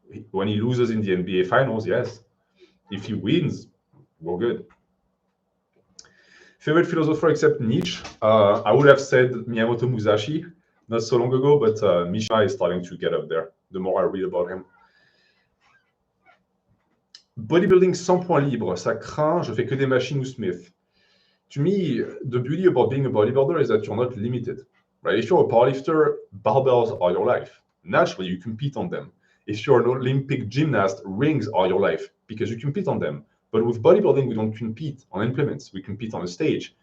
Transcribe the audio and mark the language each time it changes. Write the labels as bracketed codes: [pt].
[en] When he loses in the NBA Finals, yes. If he wins, we're good. Favorite philosopher except Nietzsche? I would have said Miyamoto Musashi not so long ago, but Mishima is starting to get up there the more I read about him. [fr] Bodybuilding sans point libre, ça craint, je fais que des machines ou Smith. [en] To me, the beauty about being a bodybuilder is that you're not limited. Right? If you're a powerlifter, barbells are your life. Naturally, you compete on them. If you're an Olympic gymnast, rings are your life because you compete on them. But with bodybuilding, we don't compete on implements. We compete on a stage.